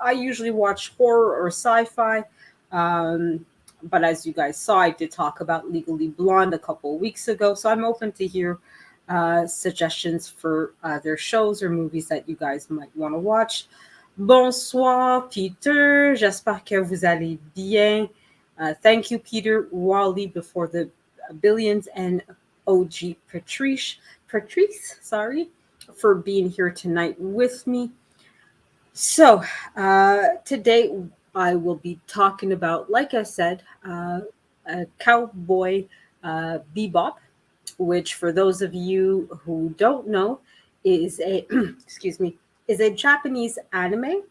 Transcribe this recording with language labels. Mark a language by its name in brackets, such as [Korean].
[English] I usually watch horror or sci-fi. But as you guys saw, I did talk about Legally Blonde a couple of weeks ago, so I'm open to hear suggestions for other shows or movies that you guys might want to watch. [French] Bonsoir, Peter. J'espère que vous allez bien. [English] Thank you, Peter, Wally, Before the Billions, and OG Patrice, sorry, for being here tonight with me. So, today I will be talking about, like I said, Cowboy Bebop, which, for those of you who don't know, is a excuse me, is a Japanese anime.